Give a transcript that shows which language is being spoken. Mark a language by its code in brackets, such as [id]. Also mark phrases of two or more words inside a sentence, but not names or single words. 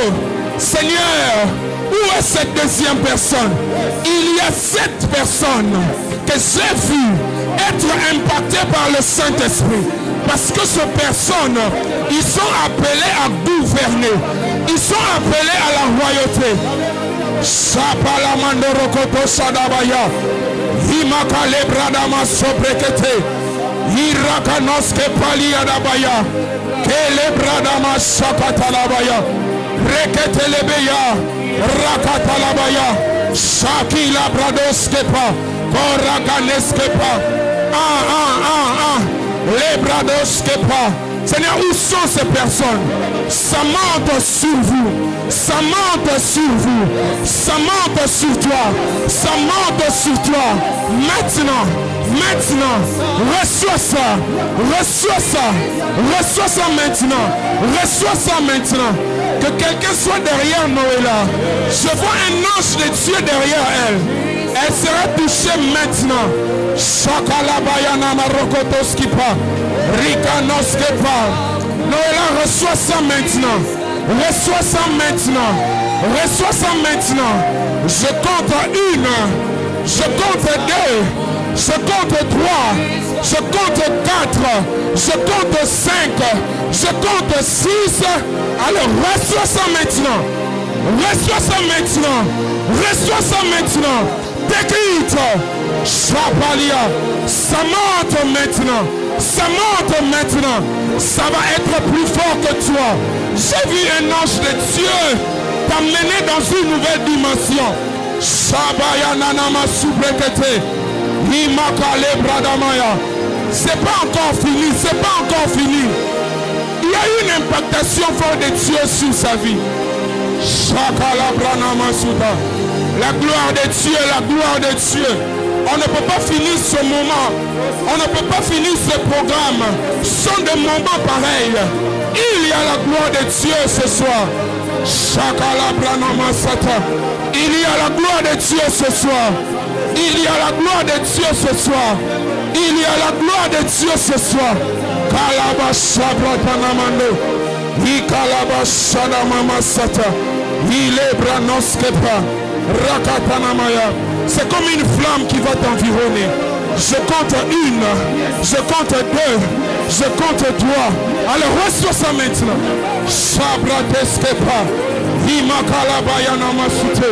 [fr] Seigneur, où est cette deuxième personne? Il y a 7 personnes que j'ai vues être impactées par le Saint-Esprit. Parce que ces personnes, ils sont appelés à gouverner. Ils sont appelés à la royauté. Shapalamandorokoto Sadabaya. Himakale Bradama Sobrekete. Hirakanoske Paliadabaya. Kele Bradama Shakatalabaya. Reketelebeya. Rakatalabaya. Shakila Bradoskepa. Koraganeskepa. Lebradoskepa. Seigneur, où sont ces personnes? Ça monte sur vous. Ça monte sur vous. Ça monte sur toi. Ça monte sur toi. Maintenant. Maintenant. Reçois ça. Reçois ça. Reçois ça maintenant. Reçois ça maintenant. Que quelqu'un soit derrière Noëlla. Je vois un ange de Dieu derrière elle. Elle sera touchée maintenant. Shakalabayana Marokotoskipa. Rikanoskepa. Noëlla, reçois ça maintenant. Reçois ça maintenant. Reçois ça maintenant. Je compte 1. Je compte 2. Je compte 3. Je compte 4. Je compte 5. Je compte 6. Alors reçois ça maintenant. Reçois ça maintenant. Reçois ça maintenant. Décrite. Chapalia. Ça monte maintenant. Ça monte maintenant. Ça va être plus fort que toi. J'ai vu un ange de Dieu t'amener dans une nouvelle dimension. Shabaya nanama soubrekete. Himakale bradamaya. C'est pas encore fini. C'est pas encore fini. Il y a une impactation forte de Dieu sur sa vie. Shakala branama souda. La gloire de Dieu, la gloire de Dieu. On ne peut pas finir ce moment. On ne peut pas finir ce programme sans des moments pareils. Il y a la gloire de Dieu ce soir. Shakala branama sata. Il y a la gloire de Dieu ce soir. Il y a la gloire de Dieu ce soir. Il y a la gloire de Dieu ce soir. Kalabasha bratanamando. Ikalabasha namama sata. Il est branoskepa. Rakatanamaya. C'est comme une flamme qui va t'environner. Je compte une, je compte deux, je compte trois. Alors reçois ça maintenant. Shabrateskepa. Himakalabayanamasute.